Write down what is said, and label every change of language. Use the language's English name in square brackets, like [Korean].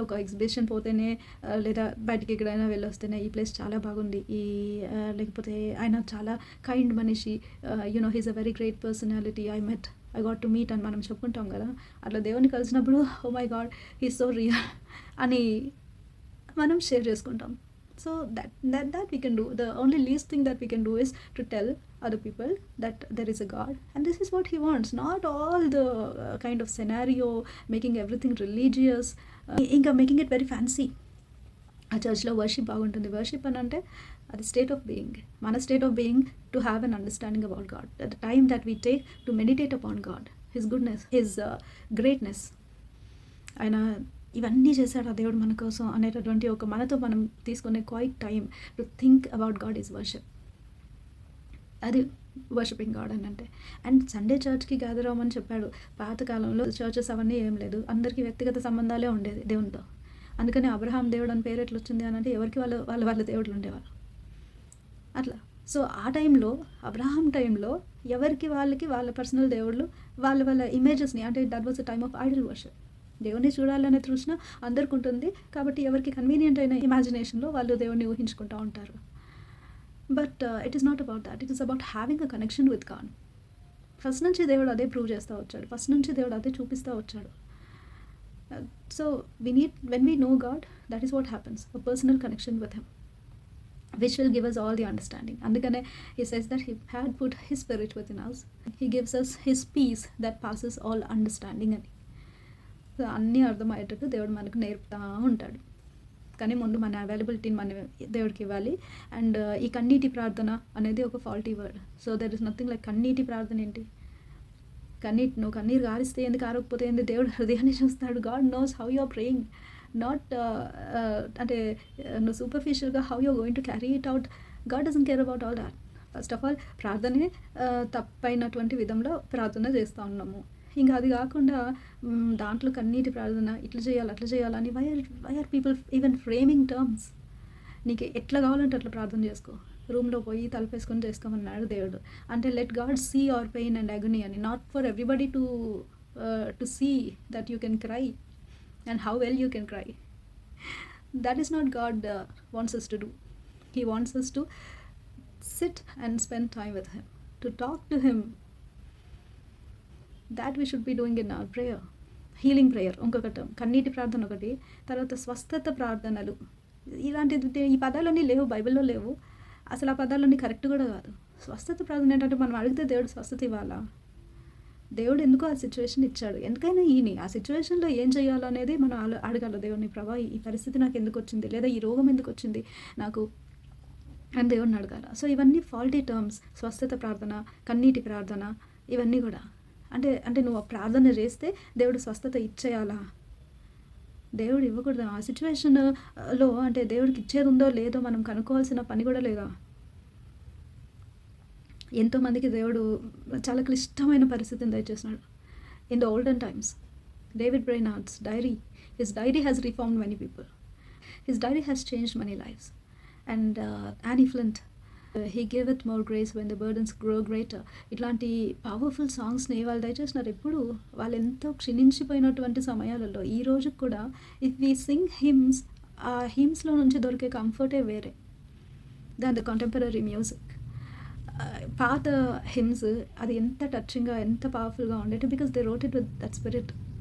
[Telugu] ఒక ఎగ్జిబిషన్ పోతేనే, లేదా బయటికి ఎక్కడైనా వెళ్ళొస్తేనే ఈ ప్లేస్ చాలా బాగుంది, లేకపోతే ఆయన చాలా కైండ్ మనిషి, [English] you know he's a very great personality, I got to meet [Telugu] అని మనం చెప్పుకుంటాం కదా. అట్లా దేవుని కలిసినప్పుడు [English] oh my God he's so real [Telugu] అని మనం షేర్ చేసుకుంటాం. [English] So that we can do. The only least thing that we can do is to tell other people that there is a God and this is what he wants. Not all the kind of scenario, making everything religious, ఇంకా making it very fancy. [Telugu] ఆ చర్చ్లో worship బాగుంటుంది. Worship అని అంటే అది [English] State of being. మన state of being to have an understanding about God, the time that we take to meditate upon God, his goodness, his greatness. [Telugu] ఆయన ఇవన్నీ చేశాడు ఆ దేవుడు మన కోసం అనేటటువంటి ఒక మనతో మనం తీసుకునే [English] Quiet time to think about God is worship. [Telugu] అది వర్షిపింగ్ గాడ్ అని అంటే. అండ్ సండే చర్చ్కి గ్యాదర్ అవ్వమని చెప్పాడు. పాతకాలంలో చర్చెస్ అవన్నీ ఏం లేదు, అందరికీ వ్యక్తిగత సంబంధాలే ఉండేది దేవునితో. అందుకని అబ్రహాం దేవుడు అని పేరు ఎట్లా వచ్చింది అని అంటే ఎవరికి వాళ్ళ దేవుళ్ళు ఉండేవాళ్ళు అట్లా. సో ఆ టైంలో, అబ్రహాం టైంలో ఎవరికి వాళ్ళ పర్సనల్ దేవుళ్ళు వాళ్ళ ఇమేజెస్ని, అంటే [English] That was the time of idol worship. [Telugu] దేవుని చూడాలనే తృష్ణ అందరికి ఉంటుంది కాబట్టి ఎవరికి కన్వీనియంట్ అయిన ఇమాజినేషన్లో వాళ్ళు దేవుడిని ఊహించుకుంటూ ఉంటారు. [English] But it is not about that. It is about having a connection with God. [Telugu] First నుంచి దేవుడు అదే ప్రూవ్ చేస్తూ వచ్చాడు, ఫస్ట్ నుంచి దేవుడు అదే చూపిస్తూ వచ్చాడు. [English] So when we know God, that is what happens, a personal connection with him, which will give us all the understanding. Andukane he says that he had put his spirit within us, he gives us his peace that passes all understanding అని. [Telugu] So అన్నీ అర్థమయ్యేటట్టు దేవుడు మనకు నేర్పుతూ ఉంటాడు. కానీ ముందు మన అవైలబిలిటీని మనం దేవుడికి ఇవ్వాలి. అండ్ ఈ కన్నీటి ప్రార్థన అనేది ఒక faulty word. So [English] there is nothing like [Telugu] కన్నీటి ప్రార్థన. ఏంటి నువ్వు కన్నీరు గారిస్తే ఎందుకు ఆరకపోతే ఏంది, దేవుడు హృదయాన్ని చూస్తాడు. [English] God knows how you are praying, not [Telugu] అంటే నువ్వు సూపర్ఫిషియల్గా [English] How you are going to carry it out. God doesn't care about all that. First of all [Telugu] ప్రార్థనే తప్పైనటువంటి విధంలో ప్రార్థన చేస్తూ ఉన్నాము. ఇంకా అది కాకుండా దాంట్లో కన్నీటి ప్రార్థన, ఇట్లా చేయాలి అట్లా చేయాలని [English] Why are people even framing terms. [Telugu] నీకు ఎట్లా కావాలంటే అట్లా ప్రార్థన చేసుకో, రూమ్లో పోయి తలపేసుకొని చేసుకోమన్నాడు దేవుడు. [English] అంటే let God see our pain and agony అని, not for everybody to see that you can cry and how well you can cry. That is not God wants us to do. He wants us to sit and spend time with him, to talk to him. That we should be doing in our prayer. [Telugu] Healing prayer ఇంకొకటి, కన్నీటి ప్రార్థన ఒకటి, తర్వాత స్వస్థత ప్రార్థనలు. ఇలాంటిది ఈ పదాలన్నీ లేవు, బైబిల్లో లేవు అసలు. ఆ పదాలన్నీ కరెక్ట్ కూడా కాదు. స్వస్థత ప్రార్థన ఏంటంటే మనం అడిగితే దేవుడు స్వస్థత ఇవ్వాలా? దేవుడు ఎందుకో ఆ సిచ్యువేషన్ ఇచ్చాడు, ఎందుకైనా ఈయన ఆ సిచ్యువేషన్లో ఏం చేయాలో అనేది మనం అడగాలి దేవుడిని. ప్రభా ఈ పరిస్థితి నాకు ఎందుకు వచ్చింది, లేదా ఈ రోగం ఎందుకు వచ్చింది నాకు అని దేవుడిని అడగాల. సో ఇవన్నీ ఫాల్టీ టర్మ్స్. స్వస్థత ప్రార్థన, కన్నీటి ప్రార్థన, ఇవన్నీ కూడా అంటే నువ్వు ప్రార్థన చేస్తే దేవుడు స్వస్థత ఇచ్చేయాలా? దేవుడు ఇవ్వకూడదు. ఆ సిచ్యువేషన్లో అంటే దేవుడికి ఇచ్చేది ఉందో లేదో మనం కనుక్కోవాల్సిన పని కూడా లేదా? ఎంతోమందికి దేవుడు చాలా క్లిష్టమైన పరిస్థితిని దయచేసినాడు. [English] In the olden times, David Brainerd's diary, his diary has reformed many people, his diary has changed many lifes. And Annie Flint, he giveth more grace when the burdens grow greater. [Telugu] ఇట్లాంటి పవర్ఫుల్ సాంగ్స్ని వాళ్ళు దయచేసినారు. ఎప్పుడు వాళ్ళు ఎంతో క్షీణించిపోయినటువంటి సమయాలలో ఈ రోజు కూడా [English] if we sing hymns, [Telugu] ఆ హిమ్స్లో నుంచి దొరికే కంఫర్టే వేరే [English] Than the contemporary music. [Telugu] పాత హిమ్స్ అది ఎంత టచింగ్గా, ఎంత పవర్ఫుల్గా ఉండేది, [English] Because they wrote it with that spirit.